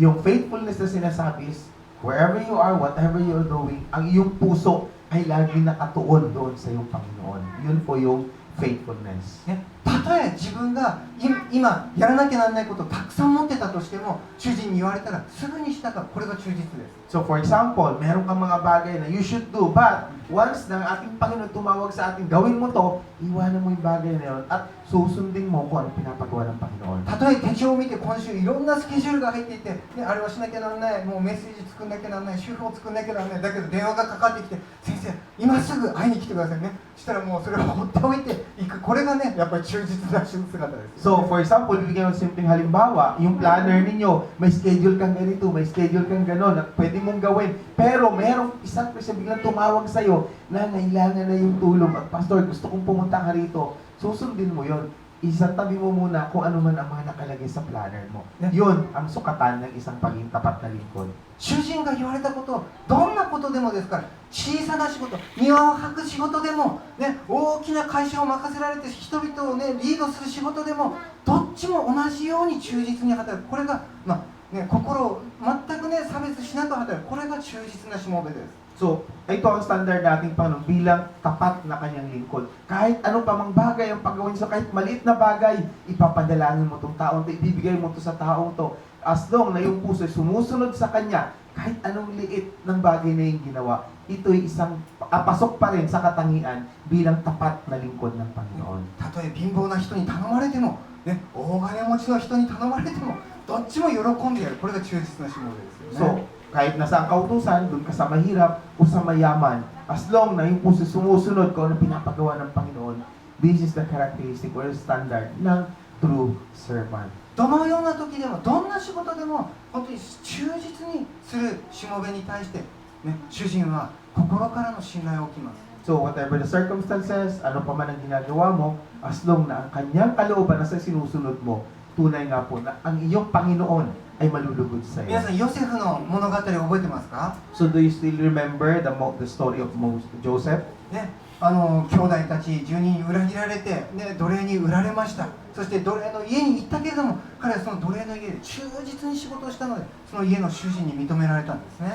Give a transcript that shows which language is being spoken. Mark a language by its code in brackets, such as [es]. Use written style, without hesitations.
[tl] Yung faithfulness na sinasabi is, [en] wherever you are, whatever you're doing, [tl] ang iyong puso ay lagi nakatuon doon sa iyong Panginoon. Yun po yung faithfulness. [ja] たとえ自分が今やらなきゃならないことをたくさん持ってたとしても、主人に言われたらすぐにしたか、これが忠実です。 [tl] So for example, meron kang mga bagay na [en] you should do, [tl] but once na ang ating Panginoon tumawag sa atin, gawin mo to, iwanan mo yung bagay na yun at susundin mo kung ano pinapagawa ng Panginoon. [ja] たとえ手帳を見て今週いろんなスケジュールが入っていて、あれはしなきゃならない、もうメッセージ作んなきゃならない、主婦を作んなきゃならない、だけど電話がかかってきて、先生今すぐ会いに来てくださいね。したらもうそれを放っておいていく。これがね、やっぱり忠実な姿です。 [tl] So for example, bibigyan ko ng simpleng halimbawa, yung planner ninyo, may schedule kang ganito, may schedule kang gano'n, na pwede mong gawin. Pero merong isang person biglang tumawag sa'yo na nailangan na yung tulong at pastor, gusto kong pumunta ka rito. Susundin mo yon. Isatabi mo muna kung ano man ang mga nakalagay sa planner mo. Yun ang sukatan ng isang paging tapat na lingkod. [ja] 主人が言われたことを、どんなことでもですから、小さな仕事、庭を履く仕事でも、大きな会社を任せられて人々を、リードする仕事でも、どっちも同じように忠実に働く。これが、心を全く、差別しなく働く。これが忠実なしもべです。 [tl] So, ito ang standard nating Panginoon bilang tapat na kanyang lingkod. Kahit ano pa mang bagay ang pagawin sa kahit maliit na bagay, ipapadalangin mo itong taong to, ibibigay mo to sa taong to. As long na yung puso ay sumusunod sa kanya, kahit anong liit ng bagay na yung ginawa, ito'y isang pasok pa rin sa katangian bilang tapat na lingkod ng Panginoon. [ja] たとえ貧乏な人に頼まれても、大金持ちの人に頼まれても、どっちも喜んでやる。これが忠実なしもべですよね。 [tl] So, kahit nasa ang kautusan, doon ka sa mahirap o sa mayaman, as long na yung puso sumusunod ko na pinapagawa ng Panginoon, [en] this is the characteristic or standard [tl] ng true servant. [ja] どのような時でも、どんな仕事でも、本当に忠実にするしもべに対して、主人は心からの信頼を置きます。 [en] So, whatever the circumstances, [tl] ano pa man ang ginagawa mo, as long na ang kanyang kalooban na sa sinusunod mo, tunay nga po na ang iyong Panginoon ay malulugod sa [ja] 皆 [tl] iyo. [ja] さん、ヨセフの物語を覚えてますか？ [en] So, do you still remember the story of Joseph? [ja] 兄弟たち10人に裏切られて、奴隷に売られました。そして奴隷の家に行ったけれども、彼はその奴隷の家で忠実に仕事をしたので、その家の主人に認められたんですね。